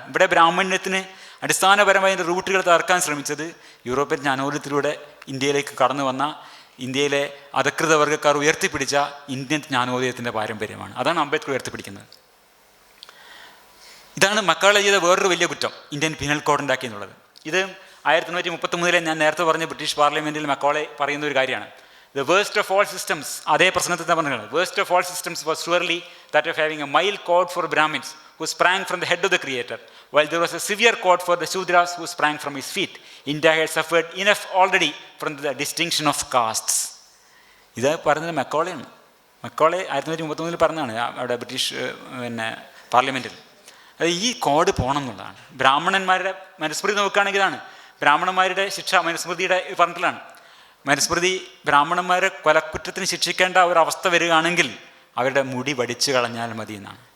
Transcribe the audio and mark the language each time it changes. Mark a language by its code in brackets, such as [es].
[ml] ഇവിടെ ബ്രാഹ്മണ്യത്തിന് അടിസ്ഥാനപരമായ റൂട്ടുകൾ തകർക്കാൻ ശ്രമിച്ചത് യൂറോപ്യൻ ജ്ഞാനോദയത്തിലൂടെ ഇന്ത്യയിലേക്ക് കടന്നു വന്ന ഇന്ത്യയിലെ അധകൃത വർഗ്ഗക്കാർ ഉയർത്തിപ്പിടിച്ച ഇന്ത്യൻ ജ്ഞാനോദയത്തിൻ്റെ പാരമ്പര്യമാണ്. അതാണ് അംബേദ്കർ ഉയർത്തിപ്പിടിക്കുന്നത്. ഇതാണ് മക്കാളെ ചെയ്ത വേറൊരു വലിയ കുറ്റം, ഇന്ത്യൻ പീനൽ കോഡ് ഉണ്ടാക്കി എന്നുള്ളത്. ഇത് 1933 ഞാൻ നേരത്തെ പറഞ്ഞ ബ്രിട്ടീഷ് പാർലമെൻറ്റിൽ മക്കാളെ പറയുന്ന ഒരു കാര്യമാണ്. [en] The worst of all systems, [ml] അതേ പ്രശ്നത്തിൽ തന്നെ പറഞ്ഞത്, [en] worst of all systems was surely that of having a mild code for Brahmins who sprang from the head of the creator, while there was a severe code for the Shudras who sprang from his feet. India had suffered enough already from the distinction of castes. [ml] ഇത് പറഞ്ഞത് മക്കോളയാണ്. മക്കോളെ 1933 പറഞ്ഞതാണ് അവിടെ British പാർലമെൻറ്റിൽ. അത് ഈ code പോകണം എന്നുള്ളതാണ്. ബ്രാഹ്മണന്മാരുടെ മനുസ്മൃതി നോക്കുകയാണെങ്കിൽ ഇതാണ് ബ്രാഹ്മണന്മാരുടെ ശിക്ഷ. മനുസ്മൃതിയുടെ പറഞ്ഞിട്ടാണ് മനുസ്മൃതി ബ്രാഹ്മണന്മാരെ കൊലക്കുറ്റത്തിന് ശിക്ഷിക്കേണ്ട ഒരവസ്ഥ വരികയാണെങ്കിൽ അവരുടെ മുടി വടിച്ചു കളഞ്ഞാൽ മതി എന്നാണ്.